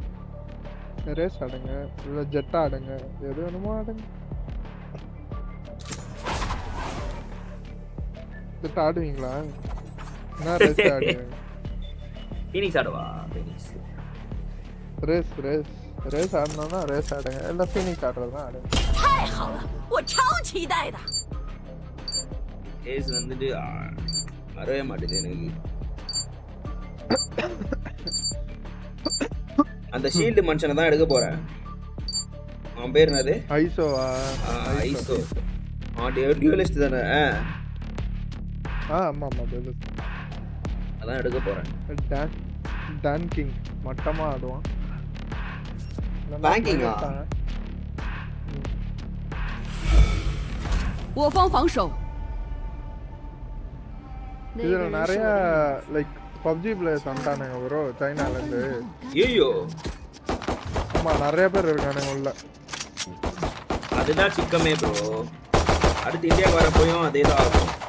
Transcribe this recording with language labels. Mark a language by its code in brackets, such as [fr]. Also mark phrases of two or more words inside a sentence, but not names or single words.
[ta] ரேஸ் ஆடுங்க இல்ல ஜெட் ஆடுங்க எது வேணுமோ ஆடுங்க இது ஆடுவீங்களா? என்ன ரேஸ் ஆடுவீங்க? ஃபீனிக்ஸ் ஆடுவா? ஃபீனிக்ஸ் ரேஸ் ஆடணும்னா ரேஸ் ஆடுங்க, இல்லை ஃபீனிக்ஸ் ஆடுறது தான் ஆடுங்க. [zh] 太好了，我超期待的。 [ta] ரேஸ் வந்துட்டு வரவே மாட்டேது எனக்கு. அந்த ஷீல்டு மனுஷனை தான் எடுக்க போறேன். அவன் பேர் என்னது? ஐசோவா? ஐசோ. டியூலிஸ்ட் தானே? ஆமா டியூலிஸ்ட். அதான் எடுக்க போறேன். டான் கிங் மட்டமா ஆடுவான். பேங்கிங்கா? [zh] 我方防守。 [ta] இதுல நிறைய [en] like PUBG players [ta] வந்துட்டானுங்க ப்ரோ, சைனால இருந்து. ஐயோ ஆமா, நிறைய பேர் இருக்கானுங்க உள்ள. அதுதான் சிக்கமே ப்ரோ. அடுத்து இந்தியாவுக்கு வர போயும் அதே தான் ஆகும்.